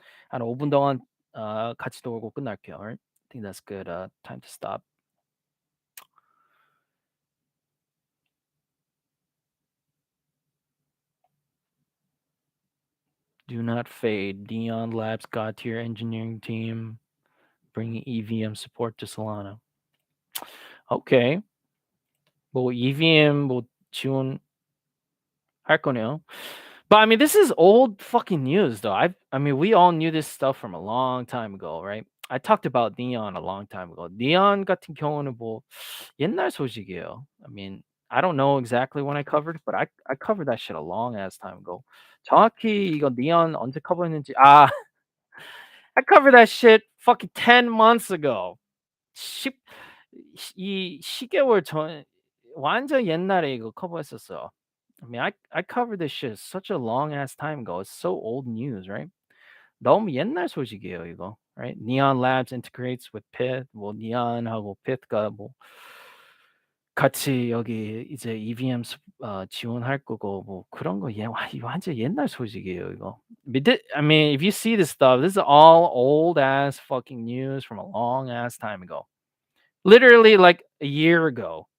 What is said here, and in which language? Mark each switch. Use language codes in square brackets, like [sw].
[ko] 한 5분 동안 같이 놀고 끝날게요. [en] All right? I think that's good time to stop. Do not fade. Neon Labs God tier engineering team bringing EVM support to Solana. Okay. [ko] 뭐 EVM 뭐 지원할 거네요. [en] But I mean, this is old fucking news, though. I mean, we all knew this stuff from a long time ago, right? I talked about Neon a long time ago. [ko] Neon 같은 경우는 뭐 옛날 소식이에요. [en] I mean, I don't know exactly when I covered it, but I covered that shit a long ass time ago. [ko] 정확히 이거 Neon 언제 커버했는지 [en] I covered that shit fucking 10 months ago. [ko] 10 이 10개월 전 완전 옛날에 이거 커버했었어요. [en] I mean, I covered this shit such a long ass time ago. It's so old news, right? [ko] 너무 옛날 소식이에요, 이거. [en] Right? Neon Labs integrates with Pyth. [ko] 뭐 Neon하고 Pyth가 뭐 같이 여기 이제 EVM 지원할 거고 뭐 그런 거 이거 완전 옛날 소식이에요, 이거. [en] I mean, if you see this stuff, this is all old ass fucking news from a long ass time ago. Literally like a year ago.